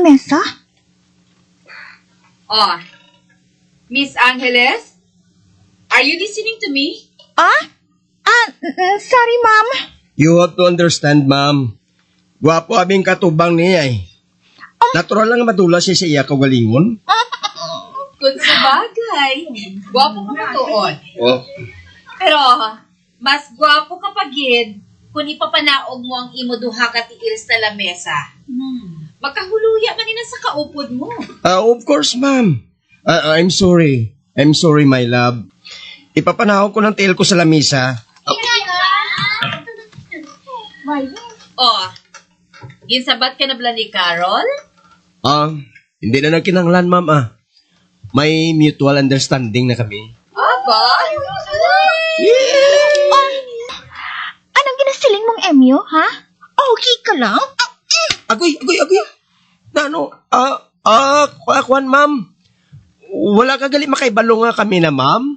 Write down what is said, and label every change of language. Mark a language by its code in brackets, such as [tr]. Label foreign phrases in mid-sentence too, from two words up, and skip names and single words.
[hil] lamesa? Oh, Miss Angeles? [en] Are you listening to me? Sorry, ma'am. You have to understand, ma'am. [hil] Gwapo abing katubang niya eh. Natural lang madula siya sa iya kagalingon. [tl] Kung sa bagay, gwapo ka na doon. [hil] Oh. Pero, mas gwapo ka pagid kung ipapanaog mo ang imo duha ka tiil sa lamesa. Makahuluya man nila sa kaupod mo. [en] Of course, ma'am. I'm sorry. I'm sorry, my love. [tl] Ipapanaw ko ng tail ko sa lamisa. [hil] Oh, ginsabat ka na bala ni Carol? Hindi na nagkinanglan, ma'am. [tl] May [en] mutual understanding [tl] na kami. [hil] Aba? Anong ginasiling mong Emyo, ha? [tl] Okay ka lang? [hil] Agoy. Nano? Kwan, ma'am. Wala ka gali makaibalo nga kami na, ma'am.